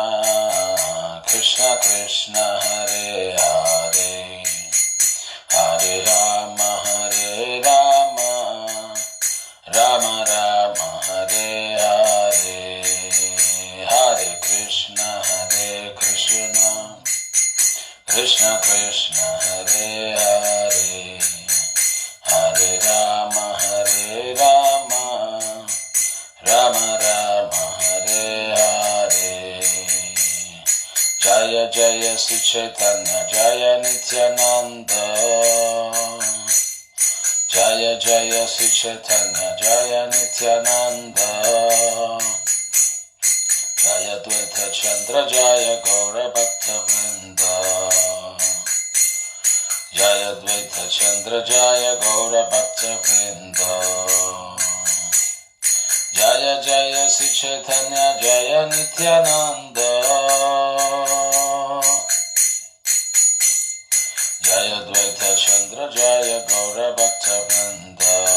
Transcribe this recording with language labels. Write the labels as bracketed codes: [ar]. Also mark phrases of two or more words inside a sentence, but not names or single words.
[sa] కృష్ణ హరే హరే, హరే రామ రామ రామ హరే హరే, హరే కృష్ణ కృష్ణ హరే హరే, హరే రామ రామ రామ హరే హరే, జయ జయ శ్రీ చైతన్య జయ నిత్యానంద, జయ జయ శ్రీ చైతన్య జయ నిత్యానంద, జయ ద్వైత చంద్ర జయ గౌర భక్త వృంద, Jaya Dvaita Chandra Jaya Gaura Bhakta Vrinda. Jaya Jaya Sri Chaitanya Jaya Nityananda. Jaya Dvaita Chandra Jaya Gaura Bhakta Vrinda.